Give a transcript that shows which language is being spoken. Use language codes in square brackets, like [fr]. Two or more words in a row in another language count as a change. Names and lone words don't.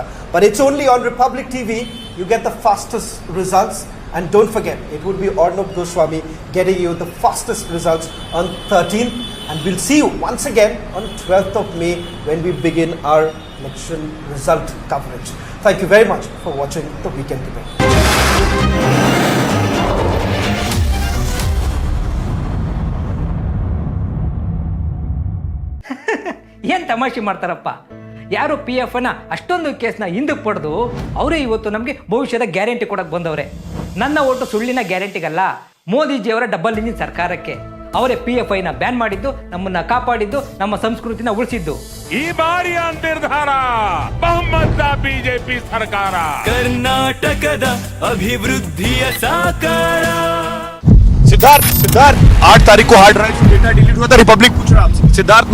[en] But it's only on Republic TV you get the fastest results. And don't forget, it would be Arnab Goswami getting you the fastest results on 13th. And we'll see you once again on 12th of May when we begin our election result coverage. Thank you very much for watching the Weekend Debate. [kn] ಏನು ತಮಾಷೆ ಮಾಡ್ತಾರಪ್ಪ, ಯಾರು PF ಅಷ್ಟೊಂದು ಕೇಸ್ನ ಹಿಂದಕ್ಕೆ ಪಡೆದು ಅವರೇ ಇವತ್ತು ನಮಗೆ ಭವಿಷ್ಯದ ಗ್ಯಾರಂಟಿ ಕೊಡಕ್ಕೆ ಬಂದವ್ರೆ. ನನ್ನ ಓಟು ಸುಳ್ಳಿನ ಗ್ಯಾರಂಟಿಗಲ್ಲ, ಮೋದಿಜಿಯವರ [en] double engine [kn] ಸರ್ಕಾರಕ್ಕೆ. ಅವರೇ PF ಬ್ಯಾನ್ ಮಾಡಿದ್ದು, ನಮ್ಮನ್ನ ಕಾಪಾಡಿದ್ದು, ನಮ್ಮ ಸಂಸ್ಕೃತಿನ ಉಳಿಸಿದ್ದು. ಈ ಬಾರಿಯ ನಿರ್ಧಾರ ಬಹುಮತ ಬಿಜೆಪಿ ಸರ್ಕಾರ, ಕರ್ನಾಟಕದ ಅಭಿವೃದ್ಧಿಯ ಸಾಕಾರ. [hi] सिद्धार्थ 8 तारीख को [en] hard drive [hi] से [en] data delete [hi] हुआ था, रिपब्लिक पूछ रहा आपसे। सिद्धार्थ